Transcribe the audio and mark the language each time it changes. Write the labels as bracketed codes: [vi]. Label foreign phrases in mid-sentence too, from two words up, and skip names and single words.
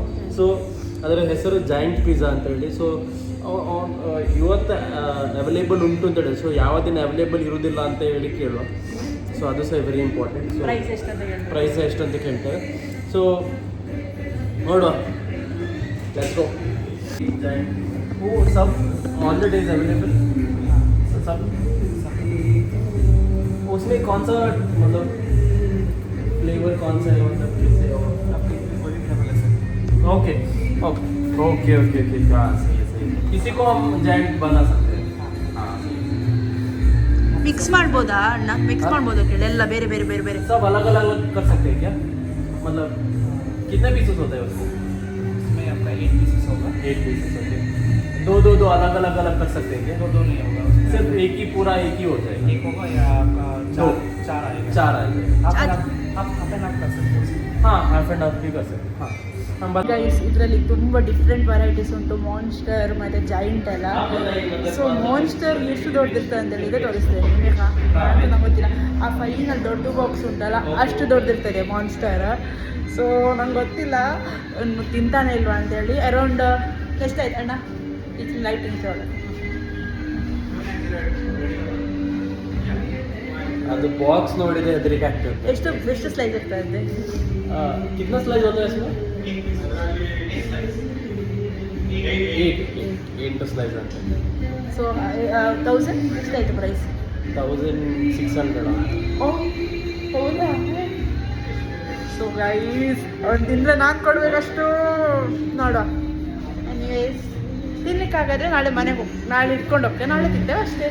[kn] ಸೊ ಅದರ ಹೆಸರು ಜಾಯಿಂಟ್ ಪಿಜ್ಜಾ ಅಂತ ಹೇಳಿ. ಸೊ ಇವತ್ತು ಅವೈಲೇಬಲ್ ಉಂಟು ಅಂತ ಹೇಳಿ. ಸೊ ಯಾವ ದಿನ ಅವೈಲೇಬಲ್ ಇರುವುದಿಲ್ಲ ಅಂತ ಹೇಳಿ ಕೇಳುವ. ಸೊ ಅದು ಸಹ [en] very important. [kn] ಸೊ ಪ್ರೈಸ್ ಎಷ್ಟು ಅಂತ ಕೇಳ್ತೇವೆ. ಸೊ ನೋಡುವ, [en] let's go. [hi] सब [en] on the days available [hi] सब उसमें कौन सा मतलब फ्लेवर कौन सा है, मतलब कैसे कोई भी फ्लेवर ले सकते. [en] ok ok ok ok ok [hi] हाँ सही है. किसी को हम जैंट बना सकते हैं. [kn] ಮಿಕ್ಸ್ ಮಾಡ್ಬೋದಾ ಅಣ್ಣ? ಮಿಕ್ಸ್ ಮಾಡ್ಬೋದಾ ಕೇಳಿ, ಎಲ್ಲ ಬೇರೆ ಬೇರೆ ಬೇರೆ ಬೇರೆ [hi] सब अलग अलग कर सकते हैं क्या? मतलब कितने पीसेस होते हैं उसमें? उसमें आपका 8 पीसेस होगा. 8 पीसेस होते हैं. दो अलग अलग कर सकते हैं क्या? दो नहीं होगा, सिर्फ एक ही पूरा एक ही होता है. एक होगा या आपका चार आएगा. 4 आएगा. आप [en] half and half [hi] कर सकते हो. हाँ [en] half and half [hi] भी कर सकते हैं. हाँ [kn] ಗೈಸ್, ಇದರಲ್ಲಿ ತುಂಬ [en] different varieties [kn] ಉಂಟು. ಮಾನ್ಸ್ಟರ್ ಮತ್ತು ಜೈಂಟ್ ಎಲ್ಲ. ಸೊ ಮಾನ್ಸ್ಟರ್ ಎಷ್ಟು ದೊಡ್ಡದಿರ್ತದೆ ಅಂತೇಳಿ ಈಗ ತೋರಿಸ್ತೇನೆ ನಿಮಗೆ. ನಂಗೆ ಗೊತ್ತಿಲ್ಲ, ಆ ಫೈನಲ್ ದೊಡ್ಡ ಬಾಕ್ಸ್ ಉಂಟಲ್ಲ ಅಷ್ಟು ದೊಡ್ಡದಿರ್ತದೆ ಮಾನ್ಸ್ಟರ್. ಸೊ ನಂಗೆ ಗೊತ್ತಿಲ್ಲ ತಿಂತಾನೆ ಇಲ್ವಾ ಅಂತೇಳಿ. ಅರೌಂಡ್ ಎಷ್ಟಾಯ್ತು ಅಣ್ಣ ಇದು ಲೈಟಿಂಗ್ಸ್ ಒಳಗೆ? ಅದು ಬಾಕ್ಸ್ ನೋಡಿದ್ರೆ ಹೆದರಿಕೆ ಆಗ್ತದೆ. ಎಷ್ಟು ಸ್ಲೈಸ್ ಇರ್ತದೆ? [hi] कितना स्लाइस होता है इसमें? 8 स्लाइस आता है. [kn] ಸೊ 1000 ಎಷ್ಟಾಯ್ತು ಪ್ರೈಸ್? 1600. ಓಹ್ ಹೌದಾ? ಸೊ ಗೈಸ್, ಅವ್ನು ತಿಂದರೆ ನಾನು ಕೊಡಬೇಕಷ್ಟು ನೋಡುವ. ಎನಿವೇಸ್, ತಿನ್ಲಿಕ್ಕಾಗಾದ್ರೆ ನಾಳೆ ಮನೆಗೆ ಹೋಗಿ ನಾಳೆ ಇಟ್ಕೊಂಡು ಹೋಗ್ತೇವೆ, ನಾಳೆ ತಿಂತೇವೆ ಅಷ್ಟೇ.